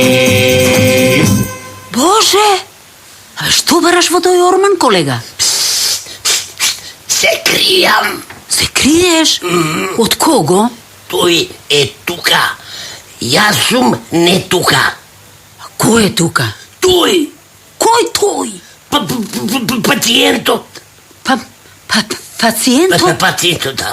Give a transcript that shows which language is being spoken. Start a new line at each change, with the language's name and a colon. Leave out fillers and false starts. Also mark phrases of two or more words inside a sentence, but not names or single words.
Macedonian: Боже, а што бараш во тој орман, колега? Се кријам. Се криеш? Од кого? Тој е тука. Јас сум не тука. Кој е тука? Тој. Кој тој? Пациентот. Пациентот? Пациентот, да.